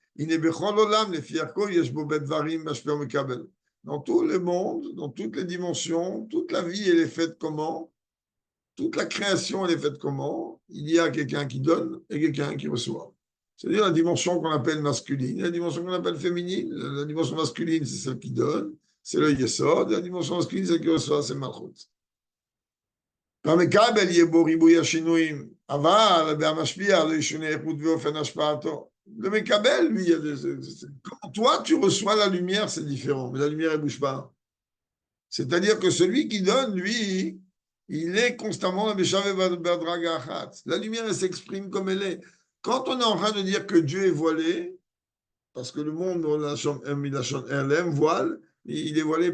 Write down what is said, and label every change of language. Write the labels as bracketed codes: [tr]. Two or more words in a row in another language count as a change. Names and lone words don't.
[fr] Dans tout le monde, dans toutes les dimensions, toute la vie, elle est faite comment? Toute la création, elle est faite comment? Il y a quelqu'un qui donne et quelqu'un qui reçoit. C'est-à-dire la dimension qu'on appelle masculine, la dimension qu'on appelle féminine. La dimension masculine, c'est celle qui donne, c'est le Yesod. La dimension masculine, c'est celle qui reçoit, c'est Malchut. [he] במקבל יהיה בו ריבוי השינויים, אבל בהמשפיע לא ישונה איכות ואופן השפעתו. [fr] Le Mekabel, lui, quand toi tu reçois la lumière, c'est différent, mais la lumière, elle ne bouge pas. C'est-à-dire que celui qui donne, lui, il est constamment la La lumière, elle s'exprime comme elle est. Quand on est en train de dire que Dieu est voilé, parce que le monde, elle aime voile, il est voilé.